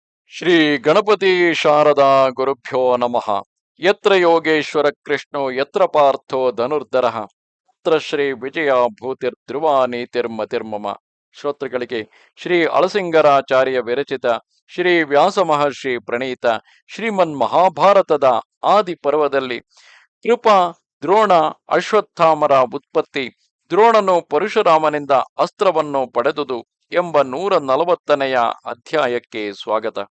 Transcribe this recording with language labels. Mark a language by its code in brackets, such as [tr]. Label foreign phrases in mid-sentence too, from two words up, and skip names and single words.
[sa] ಶ್ರೀ ಗಣಪತಿ ಶಾರದಾ ಗುರುಭ್ಯೋ ನಮಃ. ಯತ್ರ ಯೋಗೇಶ್ವರ ಕೃಷ್ಣೋ ಯತ್ರ ಪಾರ್ಥೋ ಧನುರ್ಧರಃ ತತ್ರ ಶ್ರೀ ವಿಜಯ ಭೂತಿರ್ಧ್ರುವ ನೀತಿರ್ಮತಿರ್ಮಮ. [kn] ಶ್ರೋತೃಗಳಿಗೆ ಶ್ರೀ ಅಳಸಿಂಗರಾಚಾರ್ಯ ವಿರಚಿತ ಶ್ರೀ ವ್ಯಾಸ ಮಹರ್ಷಿ ಪ್ರಣೀತ ಶ್ರೀಮನ್ ಮಹಾಭಾರತದ ಆದಿ ಪರ್ವದಲ್ಲಿ ಕೃಪ, ದ್ರೋಣ, ಅಶ್ವತ್ಥಾಮರ ಉತ್ಪತ್ತಿ, ದ್ರೋಣನು ಪರಶುರಾಮನಿಂದ ಅಸ್ತ್ರವನ್ನು ಪಡೆದುದು ಎಂಬ 140ನೆಯ ಅಧ್ಯಾಯಕ್ಕೆ ಸ್ವಾಗತ.